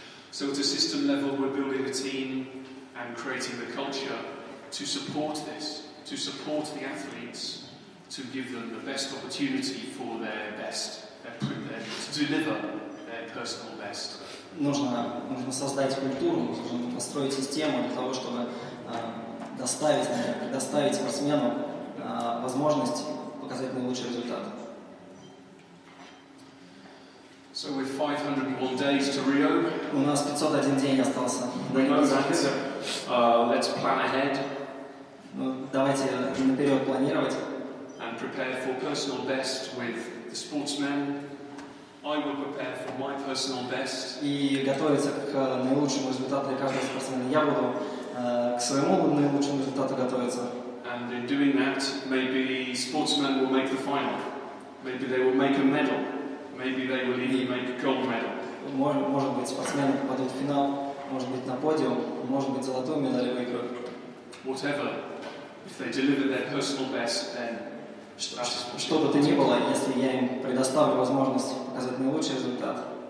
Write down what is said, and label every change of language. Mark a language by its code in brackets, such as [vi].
[en] So at a system level, we're building a team and creating the culture to support this, to support the athletes, to give them the best opportunity for their best, to deliver their personal best. [ru] Нужно создать культуру, нужно построить систему для того, чтобы предоставить спортсмену возможность показать наилучший результат. [en] So with 501 days to Rio, [ru] у нас 501 день остался. [en] Let's plan ahead. [ru] Давайте наперед планировать. [en] And prepare for personal best with the sportsmen. I will prepare for my personal best. [ru] И готовиться к наилучшему результату для каждого спортсмена. Я буду к своему наилучшему результату готовиться. [en] And in doing that, maybe sportsmen will make the final. Maybe they will make a medal. Maybe they will even make a gold medal. [ru] Может быть, спортсмены попадут в финал, может быть, на подиум, может быть, золотую медаль выиграют. [en] Whatever, if they deliver their personal best, then [ru] что бы то ни было, если я им предоставлю возможность показать наилучший результат,